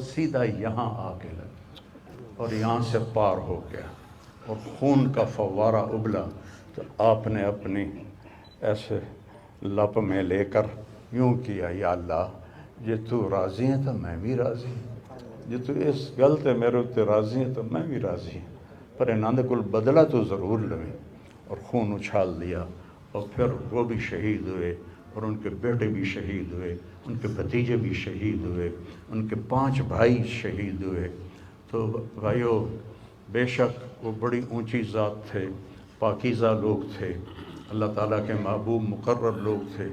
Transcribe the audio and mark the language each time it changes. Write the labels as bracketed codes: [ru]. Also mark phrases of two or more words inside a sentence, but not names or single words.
[ur] سیدھا یہاں آ کے لگا اور یہاں سے پار ہو گیا اور خون کا فوارہ ابلا. تو آپ نے اپنی ایسے لپ میں لے کر یوں کیا، یا اللہ جے تو راضی ہے تو میں بھی راضی ہوں، [pa] جے تو اس گل تے میرے تے [ur] راضی ہے تو میں بھی راضی ہوں، [pa] پر انہاں دے کول بدلہ تو ضرور لویں. [ur] اور خون اچھال دیا اور پھر وہ بھی شہید ہوئے اور ان کے بیٹے بھی شہید ہوئے، ان کے بھتیجے بھی شہید ہوئے، ان کے 5 بھائی شہید ہوئے. تو بھائیو، بے شک وہ بڑی اونچی ذات تھے، پاکیزہ لوگ تھے، اللہ تعالیٰ کے محبوب مقرر لوگ تھے.